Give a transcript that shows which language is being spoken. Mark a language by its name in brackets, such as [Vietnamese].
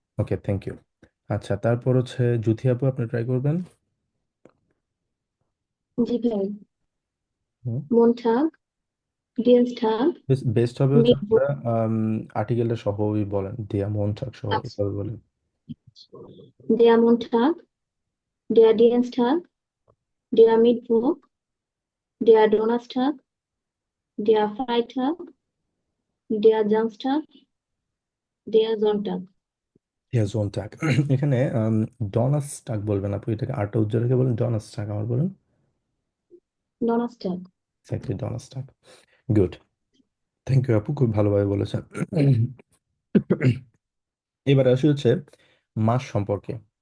[English] Okay, thank you. [Bangla] আচ্ছা, তারপর হচ্ছে জুথি আপু, আপনি ট্রাই করবেন। জি ভাই। হুম, [German] Montag, Dienstag, [Bangla] বেস্ট হবে হচ্ছে [German] Mittwoch, [Bangla] আপনারা আর্টিকেলটা সহই বলেন, [German] দেয়া মনটাক [Bangla] সহ আচ্ছা, এভাবে বলেন। [German] der Montag, der Dienstag, der Mittwoch, der Donnerstag, der Freitag, der Samstag, der Sonntag. দেয়া জোনটাক। [Bangla] এখানে ডনাসটাক বলবেন আপু, এটাকে আরটা উজ্জ্বল রেখে বলেন ডনাসটাক আমার বলেন। [German] Donnerstag. [Bangla] Exactly, ডনাসটাক। Good, thank you আপু, খুব ভালোভাবে বলেছেন। এবার আসি হচ্ছে মাস সম্পর্কে।